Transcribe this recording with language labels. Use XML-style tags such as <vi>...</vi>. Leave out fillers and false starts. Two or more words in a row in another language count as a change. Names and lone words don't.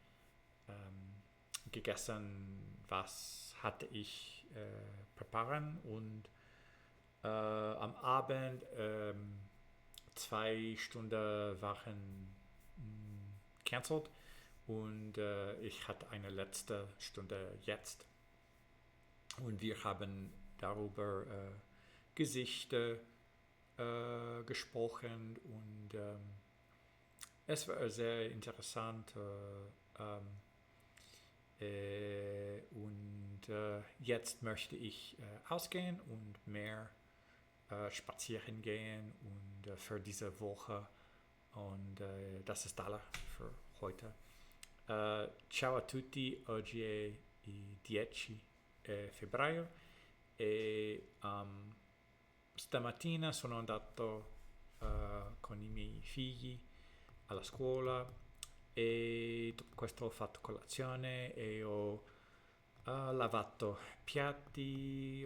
<de>gegessen, was hatte ich präparieren und am Abend 2 Stunden waren cancelled und ich hatte eine letzte Stunde jetzt und wir haben darüber Gesichter gesprochen und es war sehr interessant und jetzt möchte ich ausgehen und mehr spazieren gehen und für diese Woche und das ist alles für heute.</de> <it>Ciao a tutti, oggi è il 10 febbraio e stamattina sono andato con i miei figli alla scuola e dopo questo ho fatto colazione e ho lavato piatti,</it>